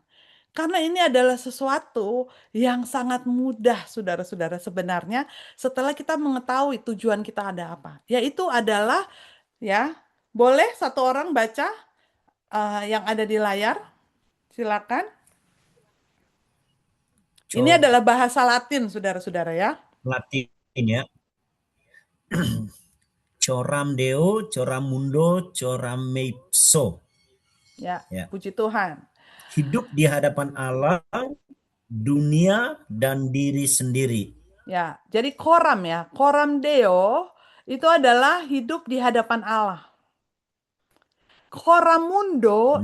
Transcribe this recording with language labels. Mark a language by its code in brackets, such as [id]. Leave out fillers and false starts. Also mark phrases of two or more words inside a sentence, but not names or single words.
[id] Karena ini adalah sesuatu yang sangat mudah, saudara-saudara, sebenarnya setelah kita mengetahui tujuan kita ada apa. Yaitu adalah, ya, boleh satu orang baca yang ada di layar, silakan. Ini adalah bahasa Latin, saudara-saudara ya. Latin ya. [la] Coram Deo, coram mundo, coram meipso. [id] Ya, Ya. puji Tuhan. Hidup di hadapan Allah, dunia, dan diri sendiri. Ya, jadi koram ya, [la] koram Deo [id] itu adalah hidup di hadapan Allah. [la] Koram mundo